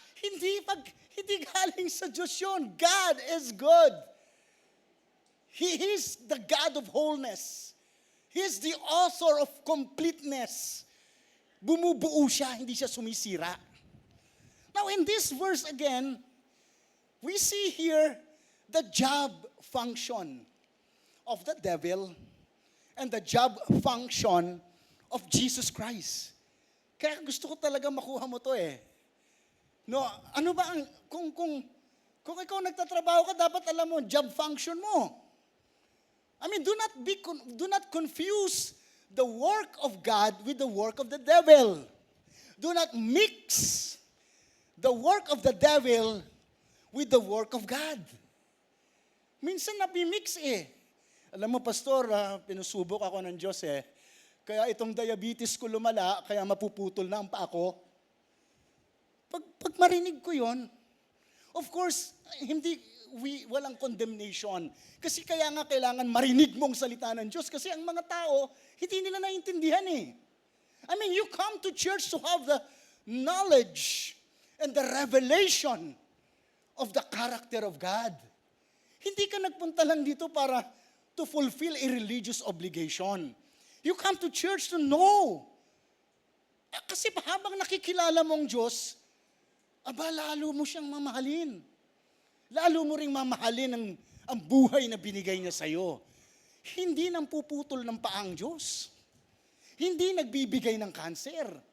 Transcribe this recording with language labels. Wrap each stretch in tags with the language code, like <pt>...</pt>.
<tl>Hindi galing sa Diyos yun.</tl> <en>God is good. He is the God of wholeness. He is the author of completeness.</en> <tl>Bumubuo siya, hindi siya sumisira.</tl> <en>Now in this verse again, we see here the job function of the devil and the job function of Jesus Christ.</en> <tl>Kaya gusto ko talaga makuha mo to eh. No, ano ba ang kung ikaw nagtatrabaho ka, dapat alam mo job function mo.</tl> <en>I mean, do not confuse the work of God with the work of the devil. Do not mix the work of the devil with the work of God.</en> <tl>Minsan napimix eh. Alam mo, pastor, pinusubok ako ng Diyos eh. Kaya itong diabetes ko lumala, kaya mapuputol na ang paa ko. Pag marinig ko yon, of course, walang condemnation. Kasi kaya nga kailangan marinig mong salita ng Diyos. Kasi ang mga tao, hindi nila naintindihan eh.</tl> <en>I mean, you come to church to have the knowledge and the revelation of the character of God.</en> <tl>Hindi ka nagpunta lang dito para</tl> <en>to fulfill a religious obligation. You come to church to know.</en> <tl>Kasi habang nakikilala mo ang Diyos, lalo mo siyang mamahalin. Lalo mo ring mamahalin ang buhay na binigay niya sa'yo. Hindi nang puputol ng paang Diyos. Hindi nagbibigay ng kanser.</tl>